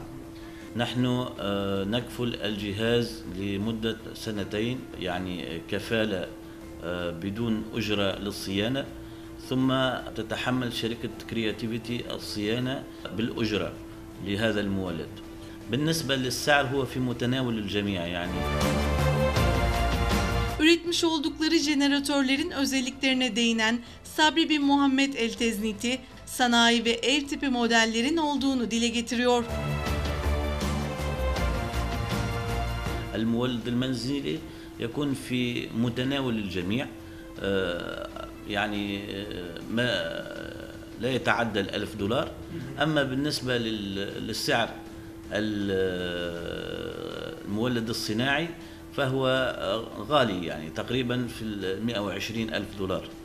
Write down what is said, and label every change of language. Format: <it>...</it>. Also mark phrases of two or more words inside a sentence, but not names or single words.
<ar>نحن نكفل الجهاز لمدة 2 يعني كفالة بدون أجرة للصيانة، ثم تتحمل شركة كرياتيفيتي الصيانة بالأجرة لهذا المولد. بالنسبة للسعر هو في متناول الجميع يعني.</ar> <tr>Üretmiş oldukları jeneratörlerin özelliklerine değinen Sabri bin Muhammed El-Tezniti, sanayi ve ev tipi modellerin olduğunu dile getiriyor.</tr> <ar>المولد المنزلي يكون في متناول الجميع، يعني ما لا يتعدى $1000. أما بالنسبة للسعر المولد الصناعي فهو غالي، يعني تقريبا في $120,000.</ar>